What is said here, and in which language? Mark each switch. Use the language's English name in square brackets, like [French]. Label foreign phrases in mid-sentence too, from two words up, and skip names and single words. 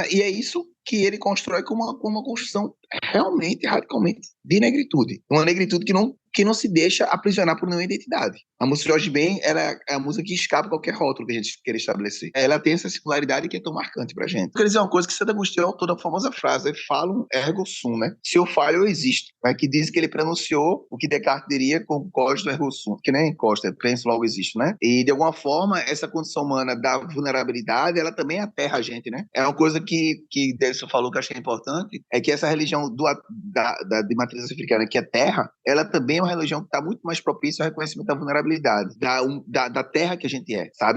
[Portuguese] E é isso que ele constrói com uma construção realmente, radicalmente de negritude. Uma negritude que não se deixa aprisionar por nenhuma identidade. A música de Jorge Ben é a música que escapa qualquer rótulo que a gente queira estabelecer. Ela tem essa singularidade que é tão marcante pra gente. Eu quero dizer uma coisa que Santo Agostinho é autor da famosa frase, [Latin] falam ergo sum, [Portuguese] né? Se eu falho, eu existo. Né? Que diz que ele pronunciou o que Descartes diria com [Latin] cogito ergo sum, [Portuguese] que nem Costa, penso logo existo, né? E de alguma forma, essa condição humana da vulnerabilidade, ela também aterra a gente, né? É uma coisa que Delson falou que eu acho que é importante, é que essa religião de matriz africana, que é terra, ela também é uma religião que está muito mais propícia ao reconhecimento da vulnerabilidade, da terra que a gente é, sabe?